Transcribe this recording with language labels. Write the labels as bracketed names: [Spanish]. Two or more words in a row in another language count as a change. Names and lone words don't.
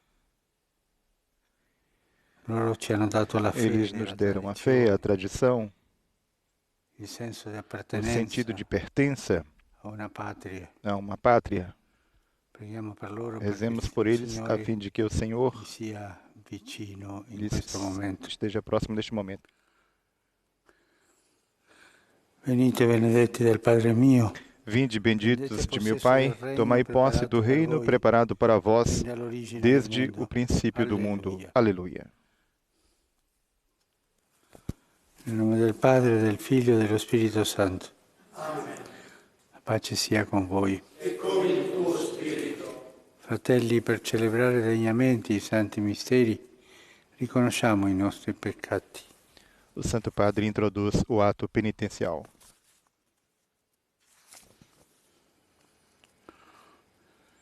[Portuguese] Eles nos deram a fé, a tradição, o sentido de pertença a uma pátria. Rezemos por eles a fim de que o Senhor lhes esteja próximo neste momento. [Italian] Venite benedetti del Padre mio. [Portuguese] Vinde, benditos de meu Pai, tomai posse do reino preparado para vós desde o princípio do mundo. Aleluia. Em nome [Italian] del Padre, del Figlio e dello Spirito Santo. Amen. La pace sia con voi. E con il tuo spirito. Fratelli, per celebrare degnamente i santi misteri, riconosciamo i nostri peccati. [Portuguese] O Santo Padre introduz o ato penitencial.